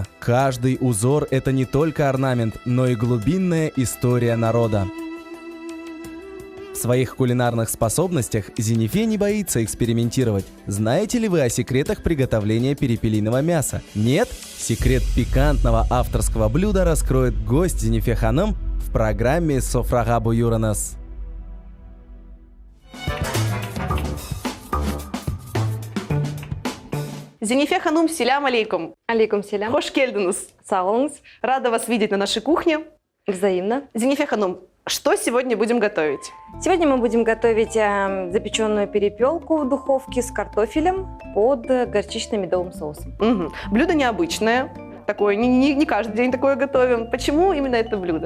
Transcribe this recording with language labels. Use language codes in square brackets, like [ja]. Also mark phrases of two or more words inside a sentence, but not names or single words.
[ru] Каждый узор – это не только орнамент, но и глубинная история народа. В своих кулинарных способностях Зинифе не боится экспериментировать. Знаете ли вы о секретах приготовления перепелиного мяса? Нет? Секрет пикантного авторского блюда раскроет гость Зинифе Ханум в программе «Софрага Бюренес». [ar] Зинифе Ханум, سلام عليكم. عليكم سلام. [crh] Хош келдинус. Саулыңыз. [ru] Рада вас видеть на нашей кухне. Взаимно. Зинифе Ханум, что сегодня будем готовить? Сегодня мы будем готовить запеченную перепелку в духовке с картофелем под горчично-медовым соусом. Угу. Блюдо необычное. Такое, не каждый день такое готовим. Почему именно это блюдо?